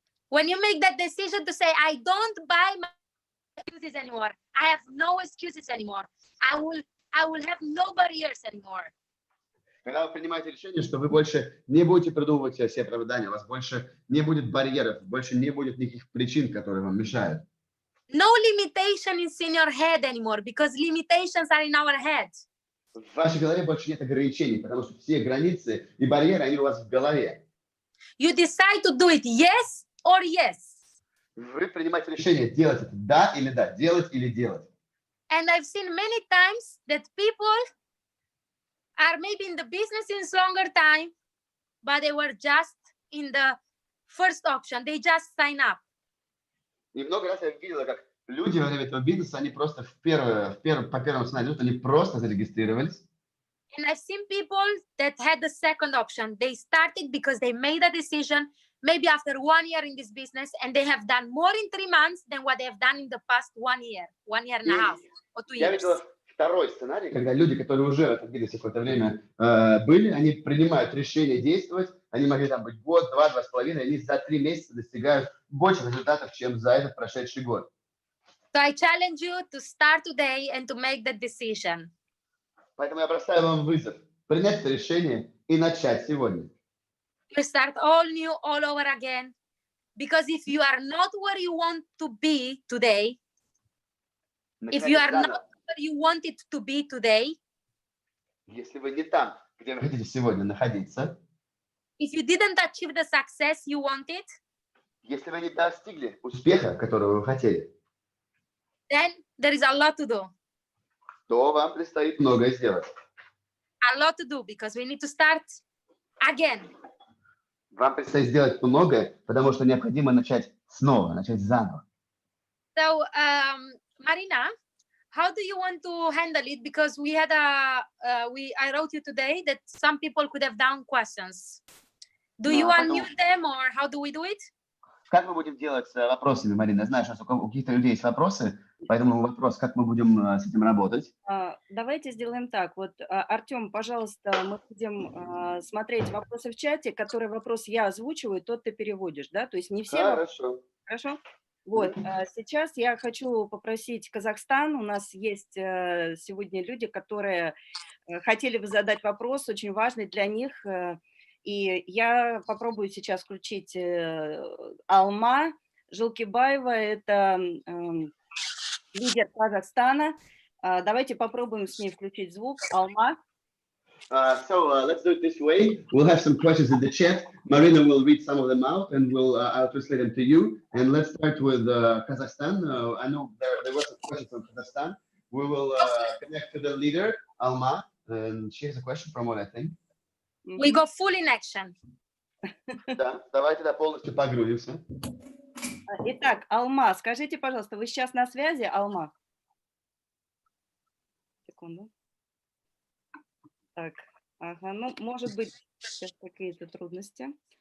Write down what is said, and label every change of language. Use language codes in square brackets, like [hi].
[en] When you make that decision to say, I don't buy my excuses anymore. I have no excuses anymore. I will have no barriers anymore. [ru] Когда вы принимаете решение, что вы больше не будете придумывать себе оправдания, у вас больше не будет барьеров, больше не будет никаких причин, которые вам мешают. [en] No limitation is in your head anymore, because limitations are in our head. [ru] В вашей голове больше нет ограничений, потому что все границы и барьеры, они у вас в голове. [en] You decide to do it yes or yes. [ru] Вы принимаете решение, делать это да или да, делать или делать. [en] And I've seen many times that people are maybe in the business since longer time, but they were just in the first option. They just sign up. [ru] И много раз я видела, как люди во время этого бизнеса, они просто по первому сценарию, они просто зарегистрировались. [en] And I've seen people that had the second option. They started because they made a decision, maybe after 1 year in this business, and they have done more in 3 months than what they have done in the past 1 year and a half, or 2 [ru] Я [en] years. [ru] видела второй сценарий, когда люди, которые уже в этом бизнесе какое-то время были, они принимают решение действовать, они могли там быть год, 2, 2,5, они за 3 месяца достигают больших результатов, чем за этот прошедший год. [en] So I challenge you to start today and to make that decision. [ru] Поэтому я бросаю вам вызов принять это решение и начать сегодня. [en] You start all new, all over again. Because if you are not where you want to be today, if you are not where you want it to be today, [ru] если вы не там, где вы хотите сегодня находиться, [en] if you didn't achieve the success you wanted, [ru] если вы не достигли успеха, которого вы хотели, [en] then there is a lot to do. [ru] то вам предстоит многое сделать. [en] A lot to do because we need to start again. [ru] Вам предстоит сделать многое, потому что необходимо начать снова, начать заново. [en] So, Marina, how do you want to handle it? Because we had I wrote you today that some people could have down questions. Do you unmute them or how do we do it? [ru] Как мы будем делать с вопросами, Марина? Я знаю, что у каких-то людей есть вопросы, поэтому вопрос, как мы будем с этим работать? Давайте сделаем так. Вот, Артем, пожалуйста, мы будем смотреть вопросы в чате, которые вопрос я озвучиваю, тот ты переводишь, да? То есть не все Хорошо. Хорошо? Вот, сейчас я хочу попросить Казахстан. У нас есть сегодня люди, которые хотели бы задать вопрос, очень важный для них. И я попробую сейчас включить Алма Жылкибаева, это лидер Казахстана. Давайте попробуем с ней включить звук. Алма. [en] Let's do it this way. We'll have some questions in the chat. Marina will read some of them out, and I'll translate them to you. And let's start with Kazakhstan. I know there were some questions from Kazakhstan. We will connect to the leader, Alma, and she has a question from what I think. We go full in action. [ru] Да, давайте полностью погрузимся. Итак, Алма, скажите, пожалуйста, вы сейчас на связи, Алма? Секунду. Так, ага, ну, может быть, сейчас какие-то трудности.